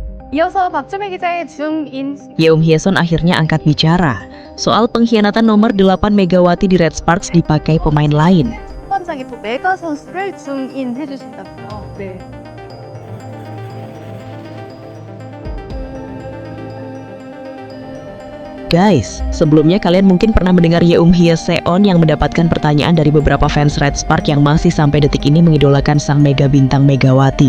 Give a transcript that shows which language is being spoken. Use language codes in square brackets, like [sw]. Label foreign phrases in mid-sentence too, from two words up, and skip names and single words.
[ko] 이어서 박주미 기자의 줌인 [id] Yeum Hyeson akhirnya angkat bicara soal pengkhianatan nomor 8 Megawati di Red Sparks dipakai pemain lain. [ko] 선수단장이 또 메가 선수를 줌인 해주신다고요. 네. [id] Guys, sebelumnya kalian mungkin pernah mendengar Yeum Hyeseon yang mendapatkan pertanyaan dari beberapa fans Red Spark yang masih sampai detik ini mengidolakan sang mega bintang Megawati.